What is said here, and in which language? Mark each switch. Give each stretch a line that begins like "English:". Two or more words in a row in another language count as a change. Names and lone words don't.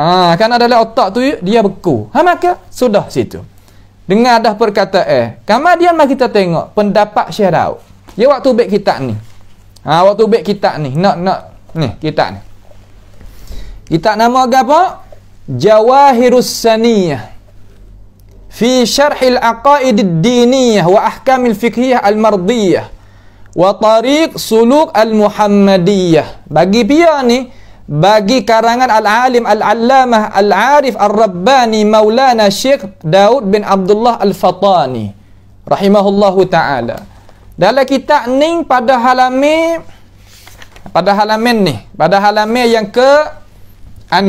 Malay: Karena dalam otak tu dia beku. Maka sudah situ. Dengar dah perkataan. Kemudian mari kita tengok pendapat Syekh Daud. Ya waktu baik kita ni. Waktu baik kita ni. Ni kita ni. Kita nama apa? Jawahirus Saniyah. Fi syarhil aqaid ad-diniyah wa ahkamil fiqhiyah al-mardiyah. Wa tariq suluk al-muhammadiyah. Bagi dia ni, bagi karangan
Arabic: العالم العلامة العارف الرباني
Malay: maulana Syekh Daud bin Abdullah al-Fatani.
Arabic: رحمه الله تعالى.
Malay: Dalam kitab ni pada halaman yang ke-6.